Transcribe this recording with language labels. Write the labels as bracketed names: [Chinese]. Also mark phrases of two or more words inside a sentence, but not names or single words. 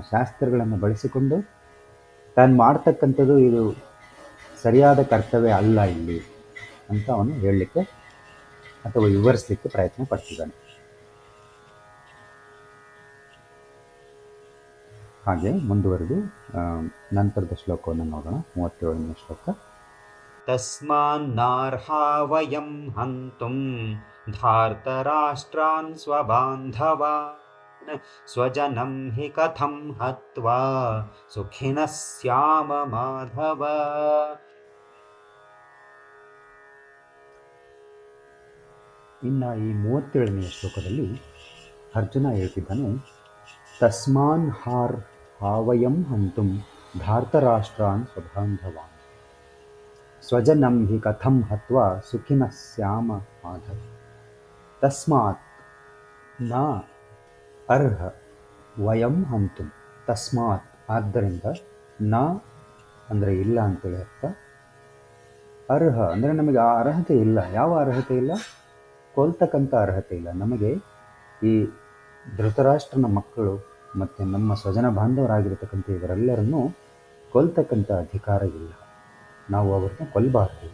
[Kannada] ಶಾಸ್ತ್ರಗಳನ್ನು ಬಳಸಿಕೊಂಡು ತಾನು ಮಾಡ್ತಕ್ಕಂಥದ್ದು ಇದು ಸರಿಯಾದ ಕರ್ತವ್ಯ ಅಲ್ಲ ಇಲ್ಲಿ ಅಂತ ಅವನು ಹೇಳಲಿಕ್ಕೆ ಅಥವಾ ವಿವರಿಸಲಿಕ್ಕೆ ಪ್ರಯತ್ನ ಪಡ್ತಿದ್ದಾನೆ. ಹಾಗೆ ಮುಂದುವರೆದು ನಂತರದ ಶ್ಲೋಕವನ್ನು ನೋಡೋಣ. 37ನೇ ಶ್ಲೋಕ. [Sanskrit] ತಸ್ಮಾನ್ನಾರ್ಹಾ ವಯಂ ಹಂತುಂ ಧಾರ್ತರಾಷ್ಟ್ರಾನ್ ಸ್ವಬಾಂಧವಾನ್ ಸ್ವಜನಂ ಹಿ ಕಥಂ ಹತ್ವಾ ಸುಖಿನಃ ಸ್ಯಾಮ ಮಾಧವ. [Kannada] ಇನ್ನು ಈ 37ನೇ ಶ್ಲೋಕದಲ್ಲಿ ಅರ್ಜುನ ಹೇಳ್ತಿದ್ದಾನೆ, [Sanskrit] ತಸ್ಮಾನ್ ಹಾವಯಂ ಹಂತುಂ ಧಾರ್ತರಾಷ್ಟ್ರಾನ್ ಸ್ವಬಾಂಧವಾನ್ ಸ್ವಜನಂ ಹಿ ಕಥಂ ಹತ್ವಾ ಸುಖಿನಃ ಸ್ಯಾಮ ಮಾಧವ. ತಸ್ಮಾತ್ ನ ಅರ್ಹ ವಯಂ ಹಂತುಂ, [Kannada] ತಸ್ಮಾತ್ ಆದ್ದರಿಂದ, ನ ಅಂದರೆ ಇಲ್ಲ ಅಂತೇಳಿ ಅರ್ಥ, ಅರ್ಹ ಅಂದರೆ ನಮಗೆ ಆ ಅರ್ಹತೆ ಇಲ್ಲ. ಯಾವ ಅರ್ಹತೆ ಇಲ್ಲ? ಕೊಲ್ತಕ್ಕಂಥ ಅರ್ಹತೆ ಇಲ್ಲ ನಮಗೆ. ಈ ಧೃತರಾಷ್ಟ್ರನ ಮಕ್ಕಳು ಮತ್ತು ನಮ್ಮ ಸ್ವಜನ ಬಾಂಧವರಾಗಿರ್ತಕ್ಕಂಥ ಇವರೆಲ್ಲರನ್ನೂ ಕೊಲ್ತಕ್ಕಂಥ ಅಧಿಕಾರ ಇಲ್ಲ, ನಾವು ಅವ್ರನ್ನ ಕೊಲ್ಲಬಾರ್ದು.